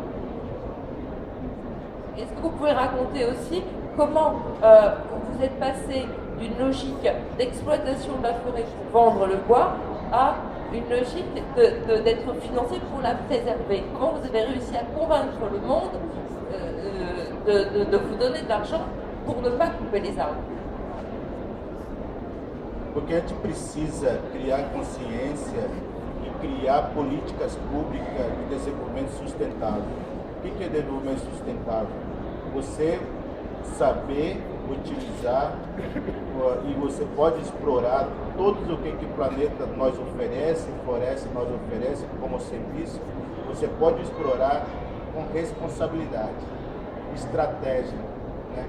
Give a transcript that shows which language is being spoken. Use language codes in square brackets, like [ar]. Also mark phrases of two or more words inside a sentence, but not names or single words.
[fr] Est-ce que vous pouvez raconter aussi comment vous êtes passé d'une logique d'exploitation de la forêt pour vendre le bois à une logique d'être financé pour la préserver? Comment vous avez réussi à convaincre le monde de vous donner de l'argent pour ne pas couper les arbres? [pt] Porque a gente precisa criar consciência e criar políticas públicas de desenvolvimento sustentável. O que é desenvolvimento sustentável? Você saber utilizar e você pode explorar tudo o que o planeta nos oferece, floresta nos oferece como serviço, você pode explorar com responsabilidade, estratégia, né?